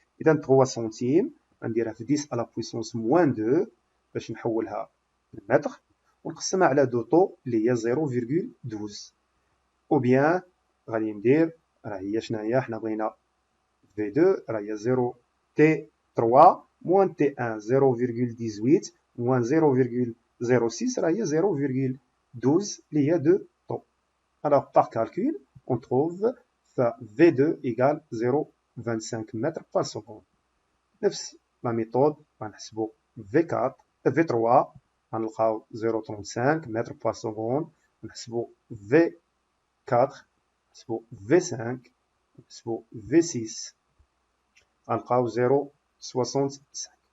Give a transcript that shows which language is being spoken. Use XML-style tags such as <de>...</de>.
<ar>اذا 3 سنتيم غنديرها في 10 على بويسونس موان 2 باش نحولها للمتر، ونقسمها على دو طو اللي هي 0,12. او بيان غادي ندير راه هي شناهي، حنا بغينا في 2 راه هي 0 تي 3 موان تي 1 0,18 موان 0,06 راه هي 0,12 اللي هي دو طو.</ar> <fr>Alors par calcul on trouve V2 égale 0,25 mètres par seconde.</fr> <ar>نفس لا ميثود غنحسبو V4 V3 غنلقاو 0,35 متر بار سكوند، ونحسبو V4 نحسبو V5 نحسبو V6 غنلقاو 0,65.</ar>